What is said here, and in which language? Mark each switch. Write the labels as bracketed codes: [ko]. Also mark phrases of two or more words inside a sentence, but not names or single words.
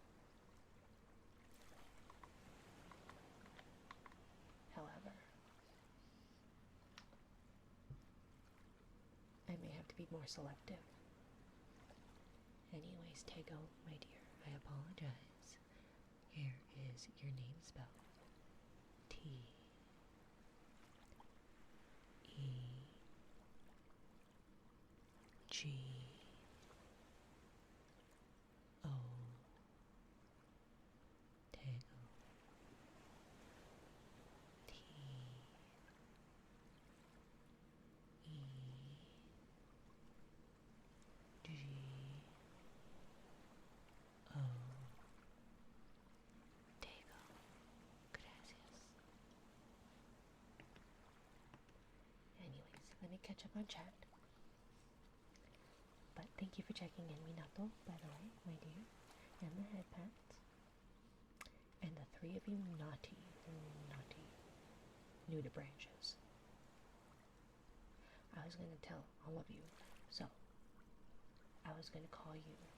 [en] However, I may have to be more selective. Anyways, Tego, my dear, I apologize. Here is your name spell. T E G O Tego. T E G O Tego. Gracias. me catch up on chat. But thank you for checking in, Minato, by the way, my dear. And the headpats. And the three of you naughty, new to branches. I was gonna tell all of you, so I was gonna call you.